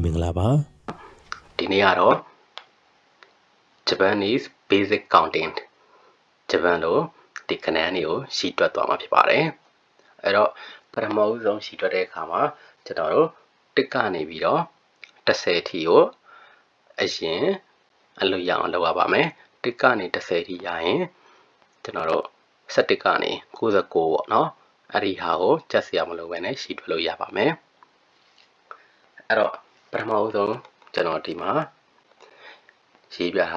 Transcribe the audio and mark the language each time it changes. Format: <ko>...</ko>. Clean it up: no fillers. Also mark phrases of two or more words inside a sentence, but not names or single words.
<my>ပါဒီနေ့ကတော့</my> <en>Japanese basic counting</en> <my>ဂျပန်လိုဒီခဏန်းတွေကိုရှင်းတွက်သွားမှာဖြစ်ပါတယ် အဲ့တော့ပထမဆုံးရှင်းတွက်တဲ့အခါမှာကျွန်တော်တို့တစ်ကနေပြီးတော့10ထီကိုအရင်အလွတ်ရအောင်လုပ်ရပါမယ်တစ်ကနေ10ထီရရင်ကျွန်တော်တို့17ကနေ69ပေါ့နော်အဲ့ဒီဟာကိုကြက်စရာမလိုဘဲနဲ့ရှင်းတွက်လို့ရပါမယ်အဲ့တော့ပထမဆုံးကျွန်တော်ဒီမှာရေးပြ</my>